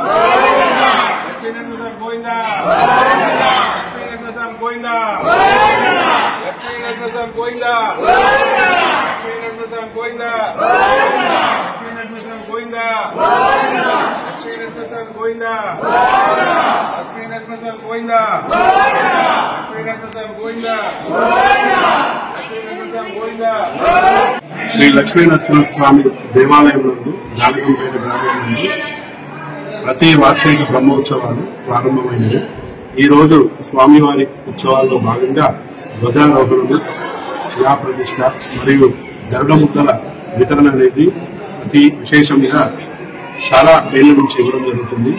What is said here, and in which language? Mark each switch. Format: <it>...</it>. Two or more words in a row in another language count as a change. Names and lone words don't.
<te>लक्ष्मीनरसिंह गोविंदा लक्ष्मीनरसिंह गोविंदा लक्ष्मीनरसिंह गोविंदा लक्ष्मीनरसिंह गोविंदा लक्ष्मीनरसिंह गोविंदा लक्ष्मीनरसिंह गोविंदा लक्ष्मीनरसिंह गोविंदा लक्ष्मीनरसिंह गोविंदा लक्ष्मीनरसिंह गोविंदा శ్రీ లక్ష్మీనరసింహస్వామి దేవాలయంలో జానకంపేట గ్రామంలో ప్రతి వార్షిక బ్రహ్మోత్సవాలు ప్రారంభమైనవి. ఈ రోజు స్వామివారి ఉత్సవాల్లో భాగంగా ధ్వజారోహణలు, శిలాప్రతిష్ఠ మరియు గరుడముద్దల వితరణ అనేది అతి విశేషంగా చాలా ఏళ్ల నుంచి ఇవ్వడం జరుగుతుంది.</te>